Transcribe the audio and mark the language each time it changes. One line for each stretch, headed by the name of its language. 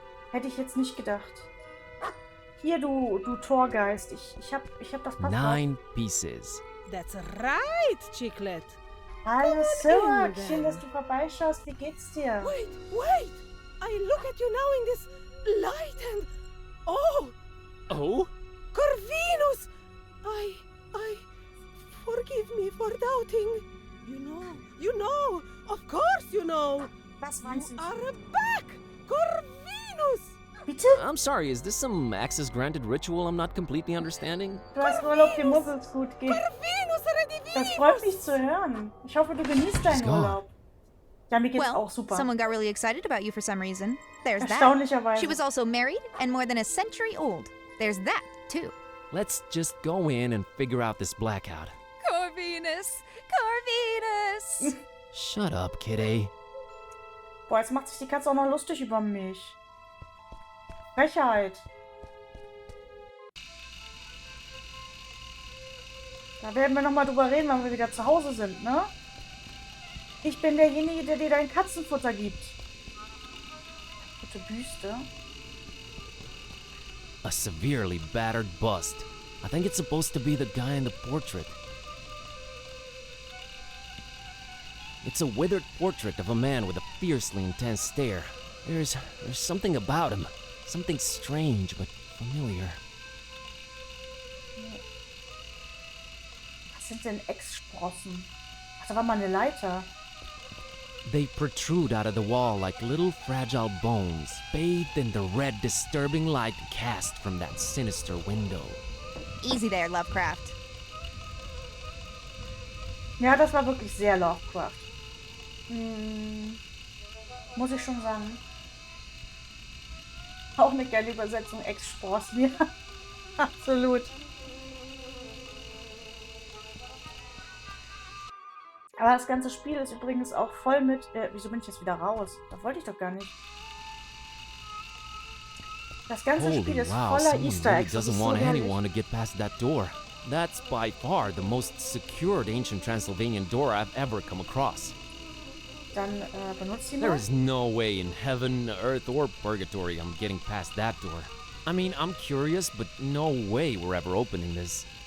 German: Hätte ich jetzt nicht gedacht. Hier, du Torgeist. Ich hab das Passwort.
English: 9 pieces. That's right, Chiclet.
German: Hallo, Sirk. Schön, dass du vorbeischaust. Wie geht's dir?
English: Wait! I look at you now in this light and... Oh! Oh? Corvinus! I... Forgive me for doubting. You know. Of course you know.
German: Was meinst du?
English: You are back! Corvinus!
German: Bitte?
English: I'm sorry, is this some access granted ritual I'm not completely understanding?
German: Du hast Urlaub, dir muss es gut gehen. Das freut mich zu hören. Ich hoffe, du genießt deinen Urlaub. Ja, mir geht's auch super.
English: Someone got really excited about you for some reason. There's that.
German: Erstaunlicherweise.
English: She was also married and more than a century old. There's that, too. Let's just go in and figure out this blackout. Corvinus! Corvinus! Shut up, Kitty.
German: Boah, jetzt macht sich die Katze auch noch lustig über mich. Frechheit. Da werden wir nochmal drüber reden, wenn wir wieder zu Hause sind, ne? Ich bin derjenige, der dir dein Katzenfutter gibt. Gute Büste.
English: A severely battered bust. I think it's supposed to be the guy in the portrait. It's a withered portrait of a man with a fiercely intense stare. There's something about him. Something strange but familiar.
German: Was sind denn Ex-Sprossen? Ach, da war mal eine Leiter.
English: They protrude out of the wall like little fragile bones, bathed in the red, disturbing light cast from that sinister window. Easy there, Lovecraft.
German: Ja, das war wirklich sehr Lovecraft. Muss ich schon sagen. Auch eine geile Übersetzung, Ex-Sprossen. Ja, absolut. Aber das ganze Spiel ist übrigens auch voll mit... wieso bin ich jetzt wieder raus? Da wollte ich doch gar nicht. Das ganze Spiel ist voller Easter Eggs.
English: Doesn't want anyone to get past that door. That's by far the most secured ancient Transylvanian door I've ever come across.
German: Dann benutzt sie mal.
English: There is no way in heaven, earth, or purgatory I'm getting past that door. I mean, I'm curious, but no way we're ever opening this.